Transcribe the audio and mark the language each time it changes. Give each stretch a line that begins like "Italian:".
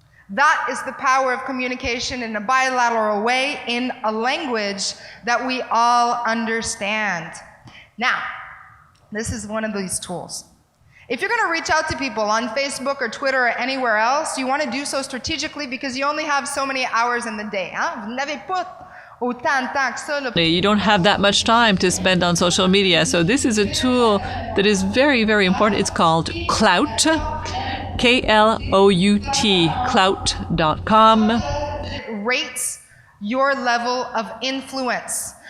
English: That is the power of communication in a bilateral way, in a language that we all understand. Now, this is one of these tools. If you're going to reach out to people on Facebook or Twitter or anywhere else, you want to do so strategically, because you only have so many hours in the day.
French: Vous n'avez pas autant de temps que ça.
English: You don't have that much time to spend on social media. So this is a tool that is very, very important. It's called Clout. K-L-O-U-T, clout.com. Rates your level of influence.